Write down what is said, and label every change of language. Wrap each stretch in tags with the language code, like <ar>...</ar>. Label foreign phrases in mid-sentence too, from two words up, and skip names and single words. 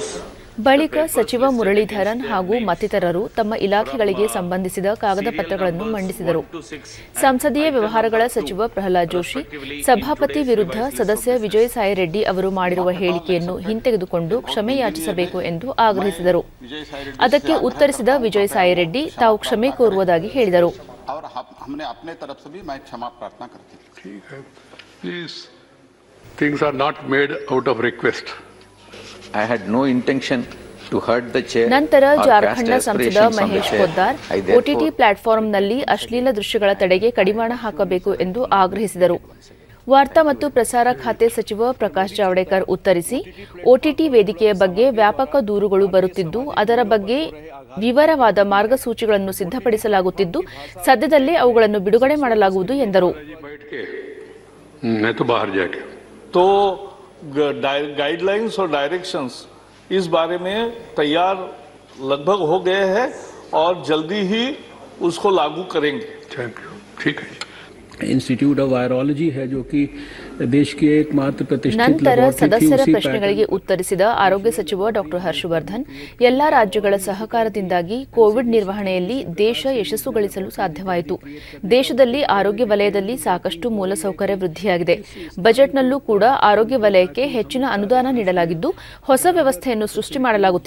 <kn>ಬಳಿಕ ಸಚಿವ ಮುರಳೀಧರನ್ ಹಾಗೂ ಮತ್ತಿತರರು ತಮ್ಮ ಇಲಾಖೆಗಳಿಗೆ ಸಂಬಂಧಿಸಿದ ಕಾಗದ ಪತ್ರಗಳನ್ನು ಮಂಡಿಸಿದರು. ಸಂಸದೀಯ ವ್ಯವಹಾರಗಳ ಸಚಿವ ಪ್ರಹ್ಲಾದ್ ಜೋಶಿ ಸಭಾಪತಿ ವಿರುದ್ಧ ಸದಸ್ಯ ವಿಜಯಸಾಯಿ ರೆಡ್ಡಿ ಅವರು ಮಾಡಿರುವ ಹೇಳಿಕೆಯನ್ನು ಹಿಂತೆಗೆದುಕೊಂಡು ಕ್ಷಮೆ ಯಾಚಿಸಬೇಕು ಎಂದು ಆಗ್ರಹಿಸಿದರು. ಅದಕ್ಕೆ ಉತ್ತರಿಸಿದ ವಿಜಯಸಾಯಿ ರೆಡ್ಡಿ ತಾವು ಕ್ಷಮೆ ಕೋರುವುದಾಗಿ ಹೇಳಿದರು.</kn> <en>Things are not made out of request. I had no intention to hurt the chair.</en> <kn>ನಂತರ ಜಾರ್ಖಂಡ್ನ ಸಂಸದ ಮಹೇಶ್ ಪೊದ್ದಾರ್ OTT ಪ್ಲಾಟ್ಫಾರ್ಮ್ನಲ್ಲಿ ಅಶ್ಲೀಲ ದೃಶ್ಯಗಳ ತಡೆಗೆ ಕಡಿವಾಣ ಹಾಕಬೇಕು ಎಂದು ಆಗ್ರಹಿಸಿದರು. ವಾರ್ತಾ ಮತ್ತು ಪ್ರಸಾರ ಖಾತೆ ಸಚಿವ ಪ್ರಕಾಶ್ ಜಾವಡೇಕರ್ ಉತ್ತರಿಸಿ, OTT ವೇದಿಕೆಯ ಬಗ್ಗೆ ವ್ಯಾಪಕ ದೂರುಗಳು ಬರುತ್ತಿದ್ದು, ಅದರ ಬಗ್ಗೆ ವಿವರವಾದ ಮಾರ್ಗಸೂಚಿಗಳನ್ನು ಸಿದ್ಧಪಡಿಸಲಾಗುತ್ತಿದ್ದು, ಸದ್ಯದಲ್ಲೇ ಅವುಗಳನ್ನು ಬಿಡುಗಡೆ ಮಾಡಲಾಗುವುದು ಎಂದರು.</kn> <hi>तो गाइडलाइंस और डायरेक्शंस इस बारे में तैयार लगभग हो गए हैं और जल्दी ही उसको लागू करेंगे. ठीक है. इंस्टीट्यूट ऑफ वायरोलॉजी है जो कि देश की एकमात्र प्रतिष्ठित</hi> <kn>ನಂತರ ಸದಸ್ಯರ ಪ್ರಶ್ನೆಗಳಿಗೆ ಉತ್ತರಿಸಿದ ಆರೋಗ್ಯ ಸಚಿವ ಡಾ ಹರ್ಷವರ್ಧನ್, ಎಲ್ಲಾ ರಾಜ್ಯಗಳ ಸಹಕಾರದಿಂದಾಗಿ ಕೋವಿಡ್ ನಿರ್ವಹಣೆಯಲ್ಲಿ ದೇಶ ಯಶಸ್ಸು ಗಳಿಸಲು ಸಾಧ್ಯವಾಯಿತು. ದೇಶದಲ್ಲಿ ಆರೋಗ್ಯ ವಲಯದಲ್ಲಿ ಸಾಕಷ್ಟು ಮೂಲಸೌಕರ್ಯ ವೃದ್ಧಿಯಾಗಿದೆ. ಬಜೆಟ್ನಲ್ಲೂ ಕೂಡ ಆರೋಗ್ಯ ವಲಯಕ್ಕೆ ಹೆಚ್ಚಿನ ಅನುದಾನ ನೀಡಲಾಗಿದ್ದು, ಹೊಸ ವ್ಯವಸ್ಥೆಯನ್ನು ಸೃಷ್ಟಿ ಮಾಡಲಾಗುತ್ತಿದೆ.</kn>